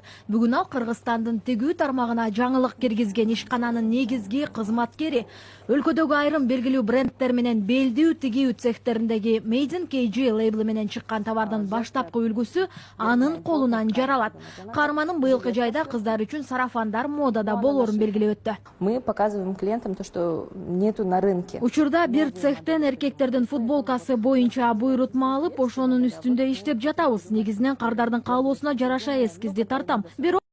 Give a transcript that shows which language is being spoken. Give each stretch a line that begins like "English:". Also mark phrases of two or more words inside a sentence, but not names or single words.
Kyrgyz: Бүгүн ал Кыргызстандын тигүү тармагына жаңылык киргизген ишкананын негизги кызматкери. Өлкөдөгү айрым белгилүү брендтер менен белдүү тигүү цехтериндеги Made in KG лейбли менен чыккан товардын баштапкы үлгүсү анын колунан жаралат. Каарманын быйылкы жайда кыздар үчүн сарафандар модада болоорун белгилеп өттү.
Russian: Мы показываем клиентам то, что нету на рынке.
Kyrgyz: Учурда бир цехтен эркектердин футболкасы боюнча буйрутма алып, ошонун үстүндө иштеп жатабыз. Негизинен кардардын каалоосуна жараша эскизди тартам. Бирок